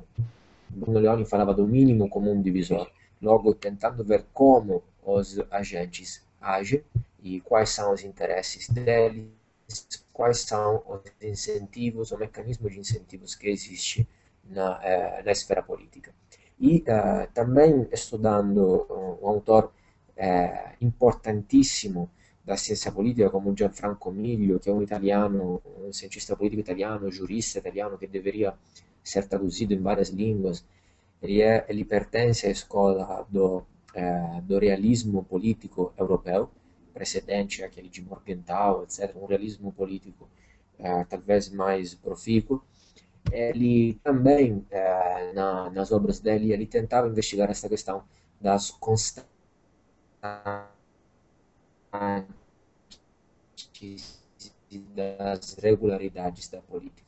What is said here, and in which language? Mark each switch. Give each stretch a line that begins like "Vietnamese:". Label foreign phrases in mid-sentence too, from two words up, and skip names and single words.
Portuguese: Bruno Leoni falava do mínimo comum divisor, logo tentando ver como os agentes agem e quais são os interesses deles, quais são os incentivos, o mecanismo de incentivos que existe na esfera política. E também estudando um autor importantissimo da ciência política come Gianfranco Miglio,
Italian: che è un italiano, un cientista politico italiano, giurista italiano, che
Portuguese: deveria ser traduzido em várias línguas. Ele pertence à escola do realismo político europeu, precedente àquele de Morgenthau, etc., um realismo político talvez mais profícuo. Ele também, nas obras dele, ele tentava investigar essa questão das constantes, das regularidades da política.